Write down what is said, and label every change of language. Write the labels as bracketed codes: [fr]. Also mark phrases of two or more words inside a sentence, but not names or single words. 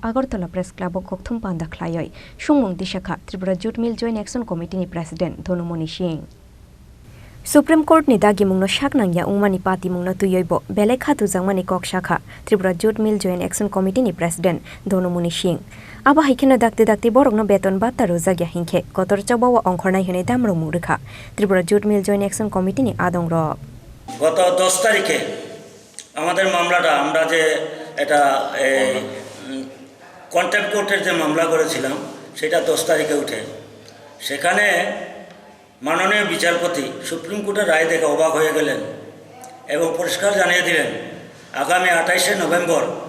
[trp] Agartala Press Club kokthum panda khlai sungmung dishakha Tripura Jute Mill Joint Action Committee ni President Dagimungni Singh Supreme Court ni Dagimungno shaknang ya ongmani party mungno tuyoibo belek hatu jangmani kok shakha Tripura Jute Mill Joint Action Committee ni President Dagimungni Singh aba haikena dakte borokno Beton Batta Rwjakya hingkhe kotor chabawa ongkhornai hene damro murikha Tripura Jute Mill Joint Action Committee ni adong rok [bn] গত 10 তারিখে আমাদের মামলাটা আমরা যে এটা [en] contempt court [bn] যে মামলা করেছিলাম সেটা 10 তারিখে উঠে সেখানে মাননীয় বিচারপতি সুপ্রিম কোর্টের রায় দেখে অবাক হয়ে গেলেন এবং পরিষ্কার জানিয়ে দিলেন আগামী 28 নভেম্বর